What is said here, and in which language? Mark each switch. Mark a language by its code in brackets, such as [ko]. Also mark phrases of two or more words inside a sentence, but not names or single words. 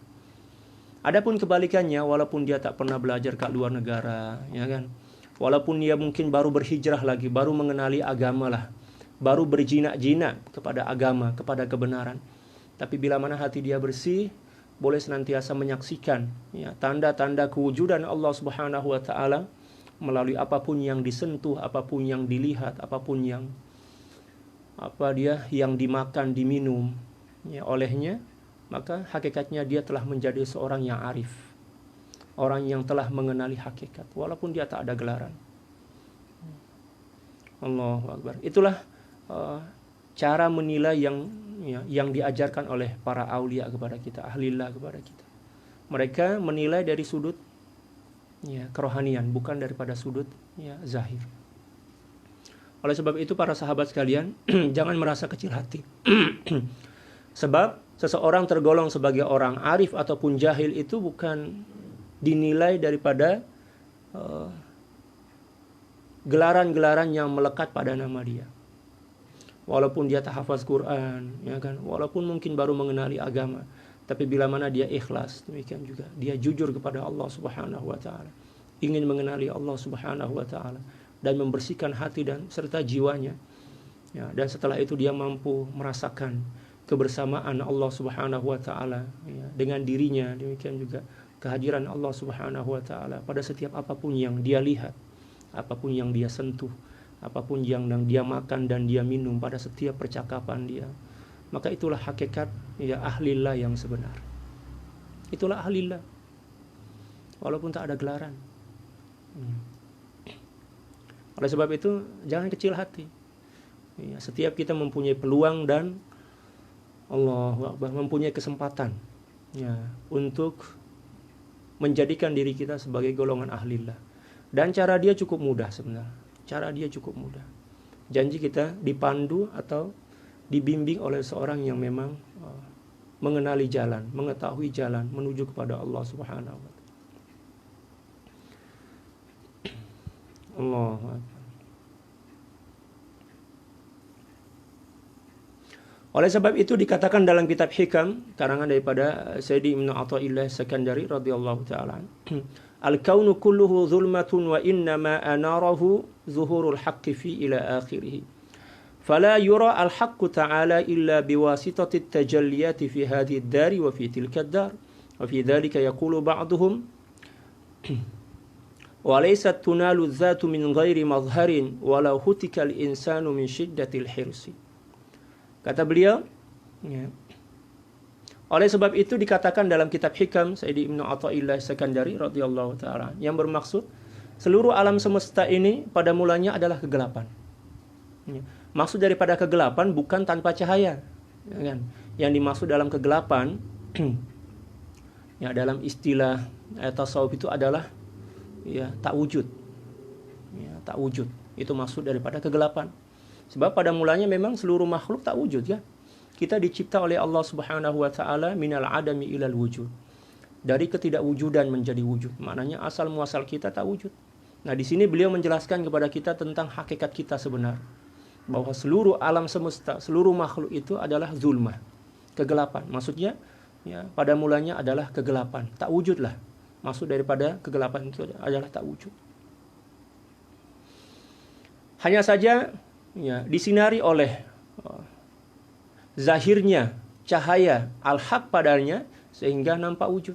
[ms] Adapun kebalikannya, walaupun dia tak pernah belajar ke luar negara, ya kan, walaupun dia mungkin baru berhijrah lagi, baru mengenali agama lah, baru berjinak-jinak kepada agama, kepada kebenaran, tapi bila mana hati dia bersih, boleh senantiasa menyaksikan tanda-tanda kewujudan [ar] الله سبحانه وتعالى [ms] melalui apapun yang disentuh, apapun yang dilihat, apapun yang yang dimakan, diminum ya olehnya, maka hakikatnya dia telah menjadi seorang yang arif, orang yang telah mengenali hakikat walaupun dia tak ada gelaran. [ar] الله أكبر. [ms] Itulah cara menilai yang diajarkan oleh para aulia kepada kita, ahlillah kepada kita. Mereka menilai dari sudut kerohanian, bukan daripada sudut zahir. Oleh sebab itu para sahabat sekalian, jangan merasa kecil hati. Sebab seseorang tergolong sebagai orang arif ataupun jahil itu bukan dinilai daripada gelaran-gelaran yang melekat pada nama dia. Walaupun dia tak hafaz Quran, ya kan? Walaupun mungkin baru mengenali agama, tapi bila mana dia ikhlas, demikian juga dia jujur kepada [ar] الله سبحانه وتعالى, [ms] ingin mengenali [ar] الله سبحانه وتعالى [ms] dan membersihkan hati dan serta jiwanya. Ya, dan setelah itu dia mampu merasakan kebersamaan [ar] الله سبحانه وتعالى [ms] dengan dirinya, demikian juga kehadiran [ar] الله سبحانه وتعالى [ms] pada setiap apapun yang dia lihat, apapun yang dia sentuh, apapun yang dia makan dan dia minum, pada setiap percakapan dia. Maka itulah hakikat ahlillah yang sebenar. Itulah ahlillah, walaupun tak ada gelaran. Oleh sebab itu jangan kecil hati. Setiap kita mempunyai peluang dan [ar] الله أكبر, [ms] mempunyai kesempatan untuk menjadikan diri kita sebagai golongan ahlillah. Dan cara dia cukup mudah sebenarnya. Cara dia cukup mudah. Janji kita dipandu atau dibimbing oleh seorang yang memang mengenali jalan, mengetahui jalan menuju kepada [ar] الله سبحانه وتعالى. الله أكبر. [ms] Oleh sebab itu dikatakan dalam kitab Hikam karangan daripada Sayyidi Ibnu Athaillah Sakandari [ar] رضي الله تعالى, الكون كله ظلمة وإنما أناره ظهور الحق في إلى آخره. فلا يرى الحق تعالى إلا بواسطة التجليات في هذه الدار وفي تلك الدار. وفي ذلك يقول بعضهم وليست تنال الذات من غير مظهر ولو هتك الإنسان من شدة الحرص. [ms] Kata beliau, oleh sebab itu dikatakan dalam kitab Hikam Sayyidi Ibnu Athaillah Sakandari [ar] رضي الله تعالى, [ms] yang bermaksud seluruh alam semesta ini pada mulanya adalah kegelapan. Maksud daripada kegelapan bukan tanpa cahaya, ya kan? Yang dimaksud dalam kegelapan dalam istilah tasawuf itu adalah tak wujud. Tak wujud. Itu maksud daripada kegelapan. Sebab pada mulanya memang seluruh makhluk tak wujud ya. Kita dicipta oleh [ar] الله سبحانه وتعالى من العدم إلى الوجود. [ms] Dari ketidakwujudan menjadi wujud. Maknanya asal muasal kita tak wujud. Nah, di sini beliau menjelaskan kepada kita tentang hakikat kita sebenar. Bahwa seluruh alam semesta, seluruh makhluk itu adalah zulmah, kegelapan. Maksudnya pada mulanya adalah kegelapan, tak wujudlah. Maksud daripada kegelapan itu adalah tak wujud. Hanya saja disinari oleh zahirnya cahaya al-haq padanya sehingga nampak wujud.